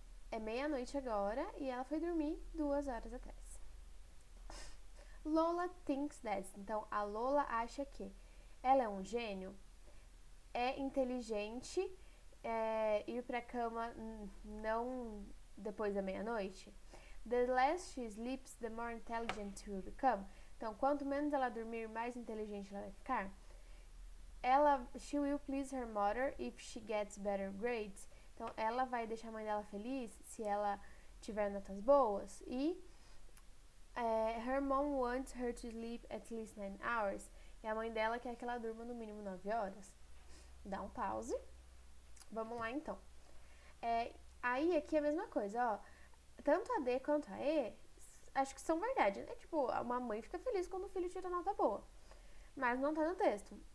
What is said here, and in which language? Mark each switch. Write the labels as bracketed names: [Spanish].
[Portuguese] É meia-noite agora e ela foi dormir 2 horas atrás. [English] Lola thinks that. [Portuguese] Então, a Lola acha que ela é um gênio, é inteligente, ir pra cama não depois da meia-noite. [English] The less she sleeps, the more intelligent she will become. [Portuguese] Então, quanto menos ela dormir, mais inteligente ela vai ficar. [English] She will please her mother if she gets better grades. [Portuguese] Então, ela vai deixar a mãe dela feliz se ela tiver notas boas. [English] E her mom wants her to sleep at least 9 hours. [Portuguese] E a mãe dela quer que ela durma no mínimo 9 horas. Dá um pause. Vamos lá, então. Aí, aqui é a mesma coisa, ó. Tanto a D quanto a E, acho que são verdade, né? Tipo, uma mãe fica feliz quando o filho tira nota boa. Mas não tá no texto.